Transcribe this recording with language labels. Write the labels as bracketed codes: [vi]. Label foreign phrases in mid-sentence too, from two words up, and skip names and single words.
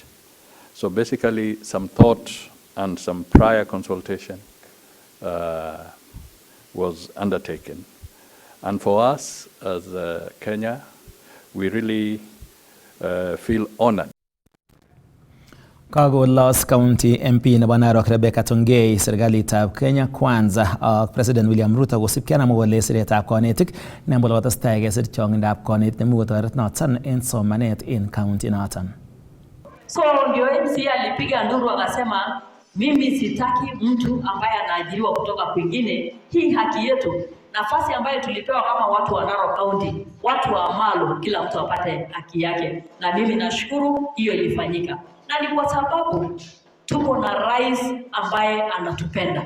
[en] So basically, some thought and some prior consultation was undertaken. And for us as Kenya, we really feel honored. [kln] Kago Loss County MP nebo Narok Rebecca Tongei serikalitab Kenya Kwanza ak President William Ruto kosipkei ak kole siretab konetik nembolo kotestai kesir chongindab konet nemu kotoret noton en somanet en county noton. [sw] So ndio MC alipiga nduru akasema mimi sitaki mtu ambaye anaajiriwa kutoka kwingine. Hii haki yetu, nafasi ambayo tulipewa kama watu wa Narok County, watu wa Amalo, kila mtu apate haki yake. Na mimi nashukuru hiyo ilifanyika. Na ni kwa sababu tuko na rais ambaye anatupenda.